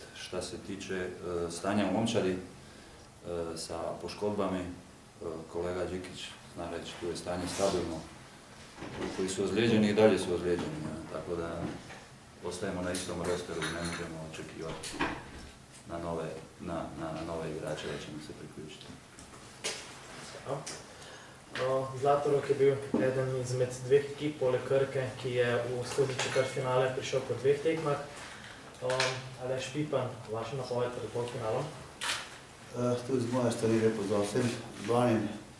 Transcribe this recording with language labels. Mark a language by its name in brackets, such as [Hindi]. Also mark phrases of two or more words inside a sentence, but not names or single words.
[Croatian] Šta se tiče stanja u momčadi sa poškodbami, kolega Đikić zna reći, tu je stanje stabilno. Koji su ozlijeđeni i dalje su ozlijeđeni, tako da ostajemo na istom rosteru i ne možemo očekivati na nove igrače da ćemo se priključiti. [Slovenian] Zlatorog je bil eden izmed 2 ekip poleg Krke, ki je v skozi četrtfinale prišel po 2 tekmah. Aleš Pipan, vaša napoved pred polfinalom? Tudi z moje strani lepo za vsem zbranim.